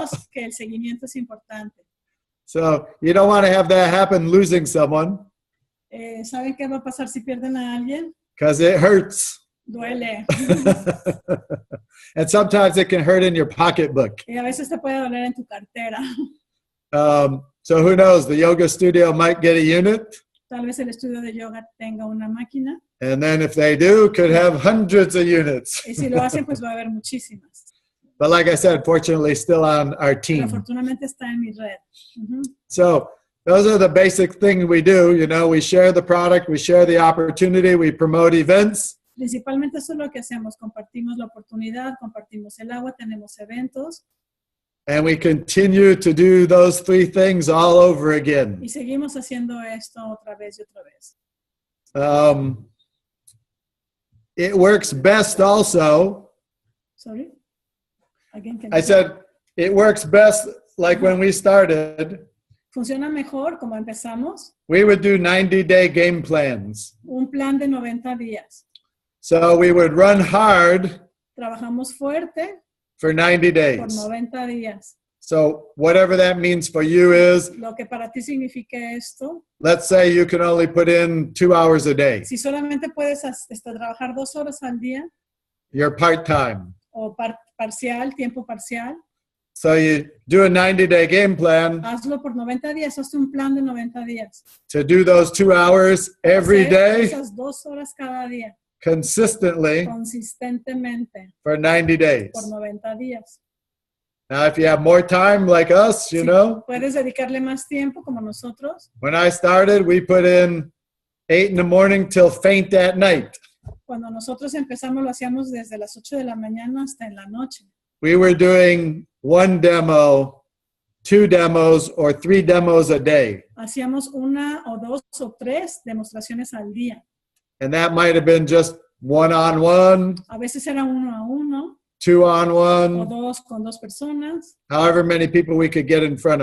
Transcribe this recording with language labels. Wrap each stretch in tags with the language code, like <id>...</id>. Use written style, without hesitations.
<es>recordarnos que el seguimiento es importante.</es> <en>So, you don't want to have that happen losing someone</en> <es>¿Saben qué va a pasar si pierden a alguien?</es> <en>because it hurts.</en> <es>Duele.</es> <en>And sometimes it can hurt in your pocketbook.</en> <es>Y a veces te puede doler en tu cartera.</es> <en>So who knows, the yoga studio might get a unit.</en> <es>Tal vez el estudio de yoga tenga una máquina.</es> <en>And then if they do, could have hundreds of units.</en> <es>Y si lo hacen, pues va a haber muchísimas.</es> <en>But like I said, fortunately, still on our</en> <es>Pero</es> <en>team.</en> <es>afortunadamente está en mi red. Ujú.</es> <en>So those are the basic things we do. We share the product, we share the opportunity, we promote events.</en> <es>Principalmente eso es lo que hacemos. Compartimos la oportunidad, compartimos el agua, tenemos eventos.</es> <en>And we continue to do those 3 things all over again.</en> <es>Y seguimos haciendo esto otra vez y otra vez.</es> <en>It works best also. Sorry? Again, can I you- said, it works best like when we started.</en> <es>Funciona mejor como empezamos.</es> <en>We would do 90-day game plans.</en> <es>Un plan de 90 días.</es> <en>So we would run hard</en> <es>Trabajamos fuerte</es> <en>for 90</en> <es>por</es> <en>days.</en> <es>90 días.</es> <en>So whatever that means for you is,</en> <es>Lo que para ti signifique esto,</es> <en>let's say you can only put in 2 hours a day.</en> <es>si solamente puedes trabajar 2 horas al día</es> <en>You're part-time.</en> <es>o parcial, tiempo parcial,</es> <en>So you do a 90-day game plan</en> <es>Hazlo por 90 días, hazte un plan de 90 días.</es> <en>to do those 2 hours every</en> <es>Hacer</es> <en>day</en> <es>esas 2 horas cada día,</es> <en>consistently</en> <es>consistentemente,</es> <en>for 90 days.</en> <es>por 90 días.</es> <en>Now, if you have more time like us, you</en> <es>Si</es> <en>know,</en> <es>puedes dedicarle más tiempo como nosotros.</es> <en>when I started, we put in 8 in the morning till faint at night.</en> <es>Cuando nosotros empezamos lo hacíamos desde las 8 de la mañana hasta en la noche.</es> <en>We were doing 1 demo, 2 demos, or 3 demos a day.</en> <es>Hacíamos 1 o 2 o 3 demostraciones al día.</es> <en>And that might have been just 1-on-1,</en> <es>A veces era 1 a 1 o</es> <en>2-on-1,</en> <es>2 con 2 personas</es> <en>however many people we could get in front</en>